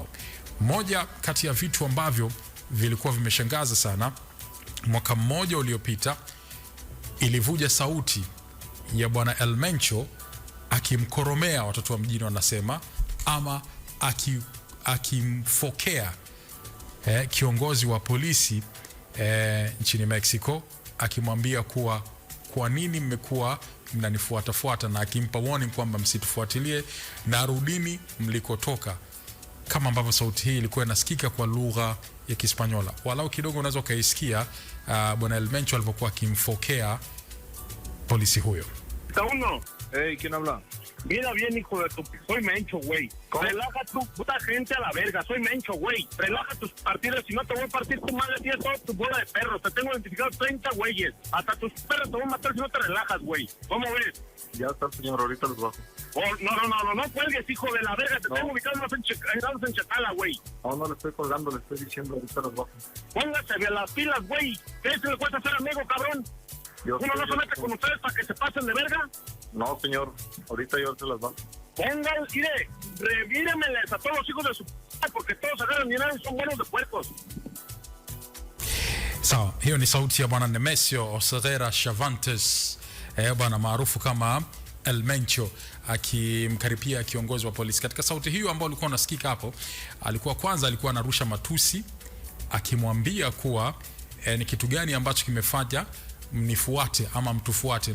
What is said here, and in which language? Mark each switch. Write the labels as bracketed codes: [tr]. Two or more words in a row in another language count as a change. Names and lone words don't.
[sw] Moja kati ya vitu ambavyo vilikuwa vimeshangaza sana, mwaka mmoja uliopita ilivuja sauti ya bwana El Mencho akimkoromea watoto wa mjini, wanasema, ama akimfokea kiongozi wa polisi nchini Mexico, akimwambia kuwa kwa nini mmekuwa mnanifuatafuata, na akimpa warning kwamba msitufuatilie na rudini mlikotoka. Kama ambavyo sauti hii ilikuwa inasikika kwa lugha ya Kispanyola, walau kidogo unaweza kaisikia bwana El Mencho alipokuwa akimfokea polisi huyo. [es] Uno. Hey, ¿quién habla? Mira bien, hijo de tu... Soy Mencho, güey. Relaja tu puta gente a la verga. Soy Mencho, güey. Relaja tus partidos, si no te voy a partir tu madre. Tienes toda tu bola de perros. Te tengo identificado 30 güeyes. Hasta tus perros te voy a matar si no te relajas, güey. ¿Cómo ves? Ya está, señor, ahorita los bajo. Oh, no cuelgues, hijo de la verga. Te tengo ubicado en Chacala, güey. No le estoy colgando, le estoy diciendo, ahorita los bajo. Póngase de las pilas, güey. ¿Qué se le cuesta ser amigo, cabrón? ¿Uno no se mete con ustedes para que se pasen de verga? No, señor, ahorita yo se las bajo. Pongan, mire, revíremeles a todos los hijos de su p***, porque todos agarran dinero y son buenos de puercos. [sw] Sawa, hiyo ni sauti ya bwana Nemesio Oseguera Chavantes, bwana maarufu kama El Mencho akimkaripia kiongozi wa polisi. Katika sauti hiyo ambayo ulikuwa unasikika hapo, alikuwa anarusha matusi akimwambia kuwa ni kitu gani ambacho kimefanya mnifuate ama mtufuate.